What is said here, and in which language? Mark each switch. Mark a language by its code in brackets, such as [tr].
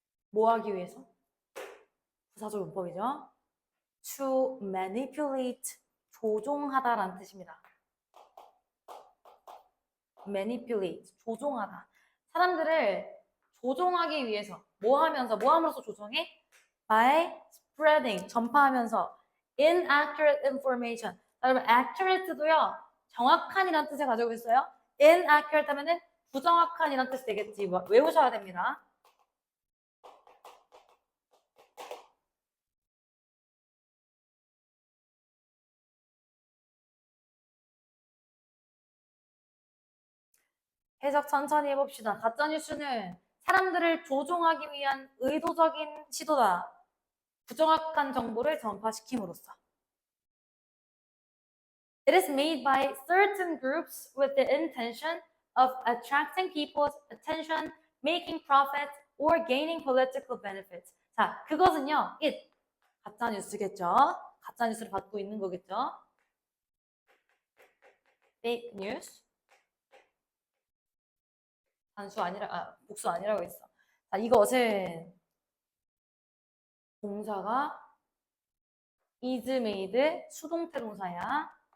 [ko] 뭐 하기 위해서? 부사적 문법이죠. [en] To manipulate, [ko] 조종하다라는 뜻입니다. manipulate, 조종하다. 사람들을 조종하기 위해서 뭐 함으로써 조종해? [en] by spreading, [ko] 전파하면서 [en] inaccurate information. [ko] 여러분, accurate도요, 정확한이라는 뜻을 가지고 있어요. inaccurate 하면은 부정확한이라는 뜻이 되겠지. 외우셔야 됩니다. 해석 천천히 해봅시다. 가짜뉴스는 사람들을 조종하기 위한 의도적인 시도다. 부정확한 정보를 전파시킴으로써. [en] It is made by certain groups with the intention of attracting people's attention, making profits, or gaining political benefits. [ko] 자, 그것은요, it. 가짜뉴스겠죠? 가짜뉴스를 받고 있는 거겠죠? [en] fake news. [ko] 복수 아니라고 했어. 자, 이것은 동사가 is made, 수동태 동사야.